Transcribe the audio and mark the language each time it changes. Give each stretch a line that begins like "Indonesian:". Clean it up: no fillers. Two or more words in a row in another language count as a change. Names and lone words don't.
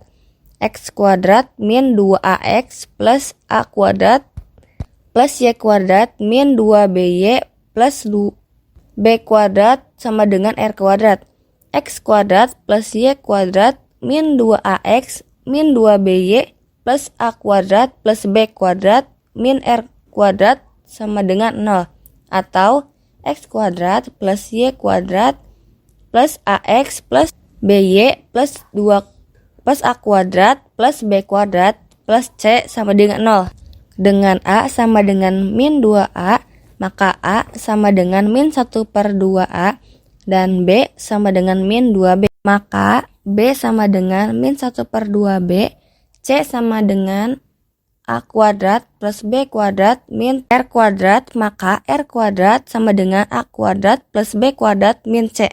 Indonesian: X kuadrat min 2AX plus A kuadrat plus Y kuadrat min 2BY plus B kuadrat sama dengan R kuadrat. X kuadrat plus Y kuadrat min 2AX min 2BY plus A kuadrat plus B kuadrat min R kuadrat sama dengan 0. Atau X kuadrat plus Y kuadrat plus AX plus BY plus 2 plus A kuadrat plus B kuadrat plus C sama dengan 0. Dengan A sama dengan min 2A, maka A sama dengan min 1/2A dan B sama dengan min 2B. Maka B sama dengan min 1/2B, C sama dengan A kuadrat plus B kuadrat min R kuadrat, maka R kuadrat sama dengan A kuadrat plus B kuadrat min C.